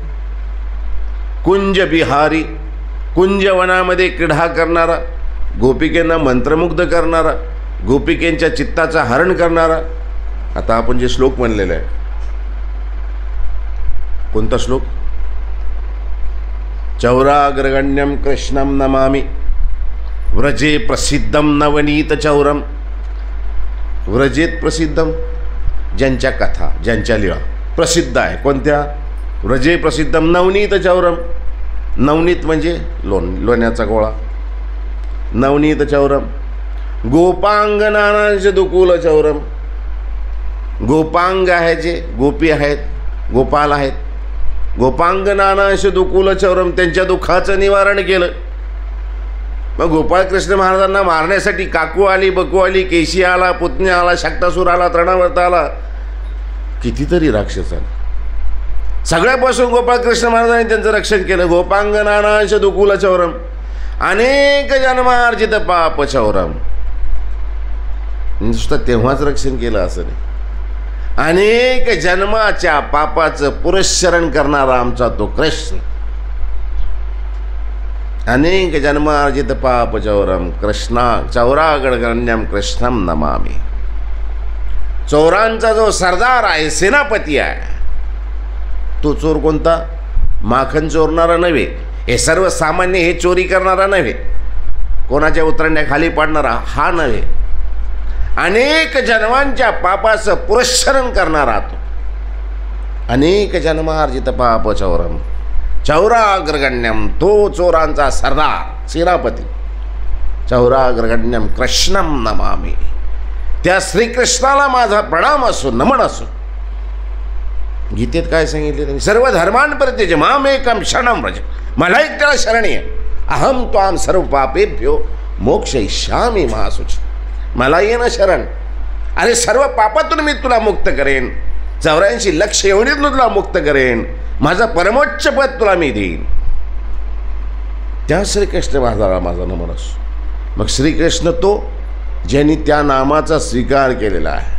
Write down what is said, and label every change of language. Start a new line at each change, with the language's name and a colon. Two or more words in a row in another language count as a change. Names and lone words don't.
Marathi: कुंजबिहारी, कुंजवनामध्ये क्रीडा करणारा, गोपिकेंना मंत्रमुग्ध करणारा, गोपिकेंच्या चित्ताचं हरण करणारा. आता आपण जे श्लोक म्हणलेला आहे, कोणता श्लोक?
Sanskrit: चौराग्रगण्यम कृष्णम नमामि व्रजे प्रसिद्धम नवनीत चौरम. व्रजेत प्रसिद्धम,
Marathi: ज्यांच्या कथा, ज्यांच्या लीळा प्रसिद्ध आहे. कोणत्या?
Sanskrit: व्रजे प्रसिद्धम नवनीत चौरम.
Marathi: नवनीत म्हणजे लोण्याचा गोळा.
Sanskrit: नवनीत चौरम. गोपांगनांश दुकुल चौरम.
Marathi: गोपांग आहे, जे गोपी आहेत, गोपाल आहेत.
Sanskrit: गोपांगनांश दुकुल चौरम,
Marathi: त्यांच्या दुःखाचं निवारण केलं. मग गोपाळकृष्ण महाराजांना मारण्यासाठी काकू आली, बकू आली, केशी आला, पुतण्या आला, शाक्तासूर आला, तृणावर्त आला, कितीतरी राक्षस आले. सगळ्यापासून गोपाळकृष्ण महाराजांनी त्यांचं रक्षण केलं.
Sanskrit: गोपांगनांश दुकुल चौरम, अनेक जन्मार्जित पाप चौरम.
Marathi: नुसतं तेव्हाच रक्षण केलं असं नाही, अनेक जन्माच्या पापाचं पुरस्चरण करणारा आमचा तो कृष्ण.
Sanskrit: अनेक जन्मार्जित पाप चौरम कृष्णा चौरागणगण्यम कृष्णम नमामि.
Marathi: चोरांचा जो सरदार आहे, सेनापती आहे, तो चोर कोणता? माखन चोरणारा नव्हे, हे सर्वसामान्य हे चोरी करणारा नव्हे, कोणाच्या उतरण्या खाली पाडणारा हा नव्हे, अनेक जन्मांच्या पापाचं पुरस्चरण करणारा तो.
Sanskrit: अनेक जन्मार्जित पाप चौरम चौराग्रगण्यम,
Marathi: तो चोरांचा सरदार, सेनापती.
Sanskrit: चौराग्रगण्यम कृष्णम नमामि,
Marathi: त्या श्रीकृष्णाला माझा प्रणाम असो, नमन असो. गीतेत काय सांगितले त्यांनी?
Sanskrit: सर्व धर्मान् परित्यज्य मामेकं शरणं व्रज.
Marathi: मला एकट्याला शरण ये,
Sanskrit: अहम त्वां सर्व पापेभ्यो मोक्षयिष्यामि मा शुची.
Marathi: मला ये ना शरण, अरे सर्व पापातून मी तुला मुक्त करेन, 84 लक्ष एवढीतून तुला मुक्त करेन, माझं परमोच्च पद तुला मी देईन. त्या श्रीकृष्ण महाराजाला माझा नमन असो. मग श्रीकृष्ण तो ज्यांनी त्या नामाचा स्वीकार केलेला आहे.